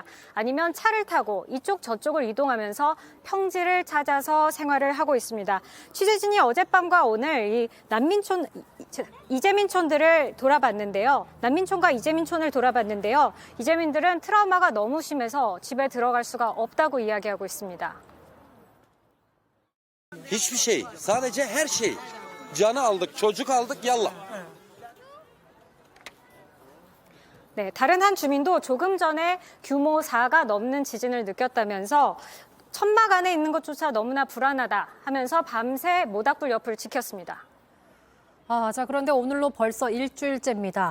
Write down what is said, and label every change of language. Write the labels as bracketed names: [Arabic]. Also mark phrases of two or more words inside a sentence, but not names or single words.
[Korean] 아니면 차를 타고 이쪽 저쪽을 이동하면서 평지를 찾아서 생활을 하고 있습니다. 취재진이 어젯밤과 오늘 이 이재민촌들을 돌아봤는데요. 난민촌과 이재민촌을 돌아봤는데요. 이재민들은 트라우마가 너무 심해서 집에 들어갈 수가 없다고 이야기하고 있습니다. [Turkish] Hiçbir şey. Sadece her şey. Canı aldık, çocuk aldık, yallah. [Korean] 네, 다른 한 주민도 조금 전에 규모 4가 넘는 지진을 느꼈다면서 천막 안에 있는 것조차 너무나 불안하다 하면서 밤새 모닥불 옆을 지켰습니다. 그런데 오늘로 벌써 일주일째입니다.